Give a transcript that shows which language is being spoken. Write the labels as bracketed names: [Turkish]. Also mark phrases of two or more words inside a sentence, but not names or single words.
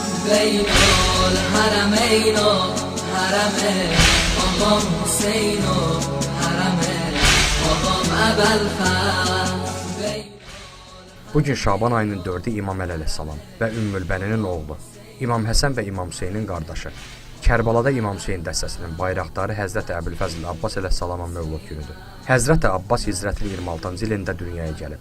[Persian] بین الحرمین و حرم آقام حسین و حرم آقام ابوالفضل. [Azerbaijani] Bugün Şaban ayının 4-ü İmam Əli əleyhissalam və Ümmülbəninin oğlu, İmam Həsən və İmam Hüseynin qardaşı. Kərbalada İmam Hüseyn dəstəsinin bayraqdarı Həzrəti Əbülfəzl Abbas əleyhissalamın mövlud günüdür. Həzrəti Abbas hicrətin 26-cı ilində dünyaya gəlib.